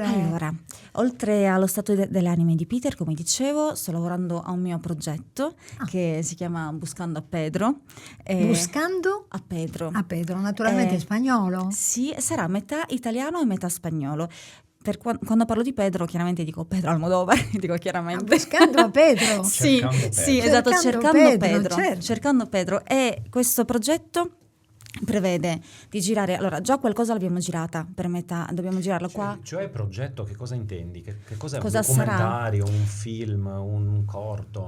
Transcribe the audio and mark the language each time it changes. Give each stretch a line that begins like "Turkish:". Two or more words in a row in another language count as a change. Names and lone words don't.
Italian: Allora, oltre allo stato delle anime di Peter, come dicevo, sto lavorando a un mio progetto che si chiama Buscando a Pedro. Buscando a Pedro. a Pedro, naturalmente in spagnolo. Sì, sarà metà italiano e metà spagnolo. Quando parlo di Pedro, chiaramente dico Pedro Almodovar, dico chiaramente. Buscando a Pedro. Sì, Cercando Pedro. sì, esatto, Cercando cercando Pedro, Pedro, certo. cercando Pedro. E questo progetto prevede di girare, allora già qualcosa l'abbiamo girata per metà, dobbiamo girarlo qua. Cioè progetto, che cosa intendi? Che cos'è? Cosa Un documentario, un film, un corto?